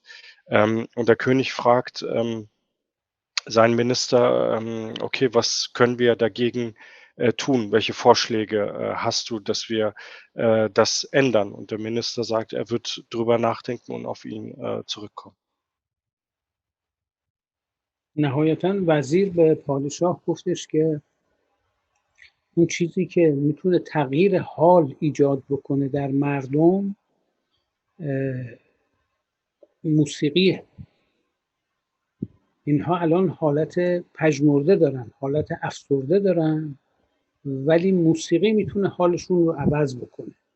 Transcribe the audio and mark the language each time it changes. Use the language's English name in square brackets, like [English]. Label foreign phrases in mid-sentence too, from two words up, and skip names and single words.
[German] Und der König fragt seinen Minister, okay, was können wir dagegen tun? Welche Vorschläge hast du, dass wir das ändern? Und der Minister sagt, er wird drüber nachdenken und auf ihn zurückkommen. [Persian] نهایتا وزیر به پادشاه گفتش که اون چیزی که میتونه تغییر حال ایجاد بکنه در مردم موسیقیه. اینها الان حالت پژمرده دارن، حالت افسرده دارن، ولی موسیقی میتونه حالشون رو عوض بکنه.